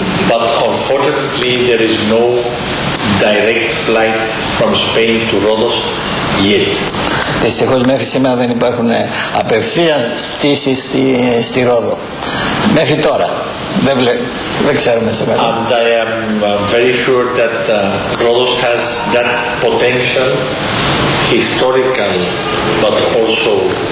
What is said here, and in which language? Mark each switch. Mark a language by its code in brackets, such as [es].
[en] But unfortunately there is no direct flight from Spain to Rhodes yet. [el] Δυστυχώς μέχρι σήμερα δεν υπάρχουν απευθείας πτήσεις στη Ρόδο. Μέχρι τώρα. Δεν ξέρουμε σε μέλλον. [en] And I am very sure that Rhodes has that potential, historical, but also